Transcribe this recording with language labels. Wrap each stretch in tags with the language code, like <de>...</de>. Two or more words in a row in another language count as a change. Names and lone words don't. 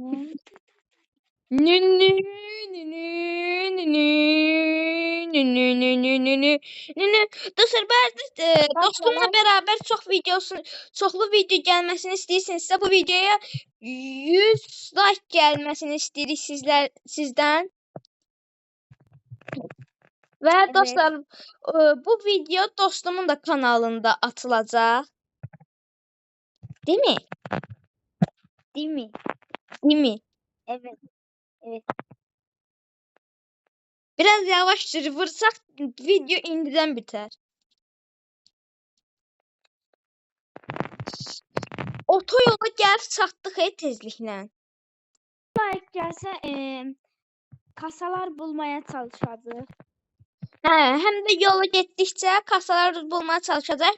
<az>Dostlar, dostumla beraber çoxlu video gəlməsini istəyirsinizsə, bu videoya 100 like gəlməsini istəyirik sizdən. Və dostlar, bu video dostumun da kanalında atılacaq.</az> <tr>Değil mi? Evet. Biraz yavaş vursak video indidən biter.</tr> <az>Otoyola gəlib çatdıq tezliklə. Like gəlsə,</az> <tr>kasalar bulmaya</tr> <az>çalışacağıq. Həm də yola getdikcə</az> <tr>kasalar bulmaya</tr> <az>çalışacaq.</az>